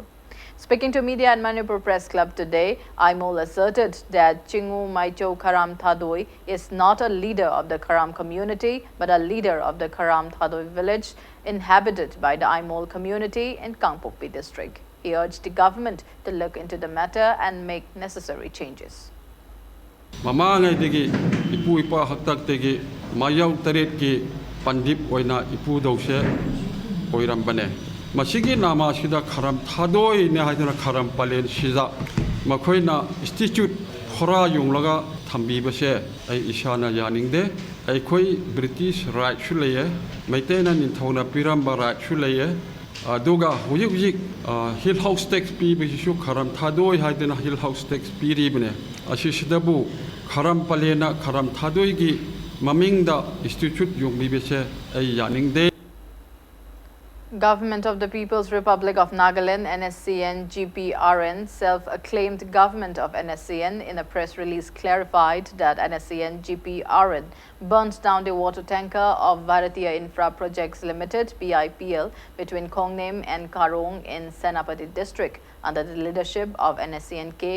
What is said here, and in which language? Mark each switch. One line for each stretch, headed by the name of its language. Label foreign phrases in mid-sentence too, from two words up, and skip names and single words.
English: Speaking to media at Manipur Press Club today, Aimol asserted that Chingu Maicho Karam Thadoi is not a leader of the Karam community, but a leader of the Karam Thadoi village inhabited by the Aimol community in Kangpokpi district. He urged the government to look into the matter and make necessary changes.
Manipuri: Mamangai degi ipu ipa haktak degi mayau taret ki pandip oina ipu dause oiram bane. Masigi nama sida Karam Thadoi ne haidana Karam Palen sida makoina institute khora yunglaga thambi base ai ishana yaningde ai khoi
English: British right
Manipuri: chulaye maitena ninthona piramba right chulaye aduga hujik
English: hill house tax
Manipuri: pi bishu Karam Thadoi haidana
English: hill house tax
Manipuri: pi ribne asisidabu Karam Palena Karam Thadoi gi mamingda institute yungbi base ai yaningde.
English: Government of the People's Republic of Nagaland, NSCN GPRN, self-acclaimed government of NSCN, in a press release clarified that NSCN GPRN burnt down the water tanker of Bharatiya Infra Projects Limited, BIPL, between Khongnem and Karong in Senapati district under the leadership of NSCN K.